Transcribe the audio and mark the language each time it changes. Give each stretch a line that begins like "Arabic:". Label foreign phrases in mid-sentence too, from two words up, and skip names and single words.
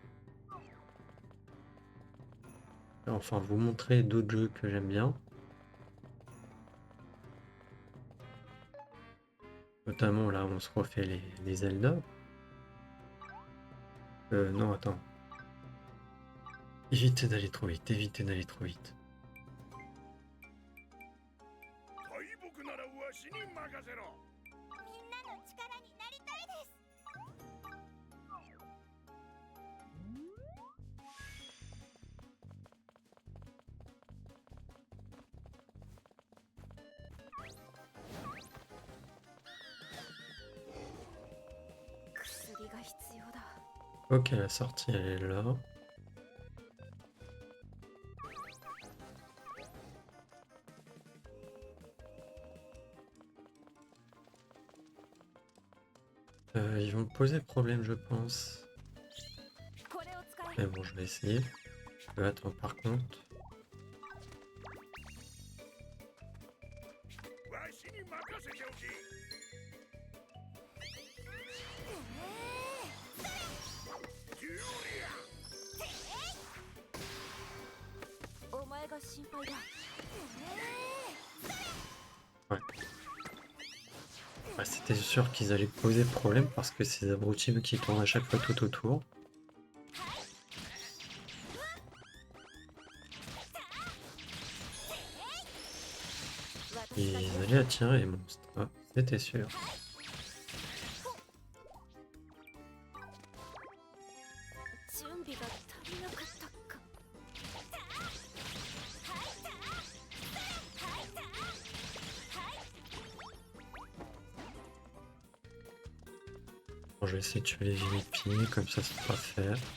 French: Enfin, vous montrer d'autres jeux que j'aime bien. Notamment là, on se refait les Zelda. Non, attends. Évitez d'aller trop vite, évitez d'aller trop vite.
Japanese: 大木ならわしに任せろ。みんなの力になりたいです。薬が必要だ。
French: Ok, la sortie elle est là. Ils vont me poser problème, je pense.
Japanese: これを使え。
French: Mais bon, je vais essayer. Attends, par contre.
Japanese: わしに任せておき。ジュリア。お前が心配だ。
French: Ouais, c'était sûr qu'ils allaient poser problème parce que ces abrutis qui tournent à chaque fois tout autour. Ils allaient attirer les monstres. Ah, c'était sûr.
Japanese: 準備が足りなかったか。
French: Bon, je vais essayer de tuer les Philippines, comme ça sera fait.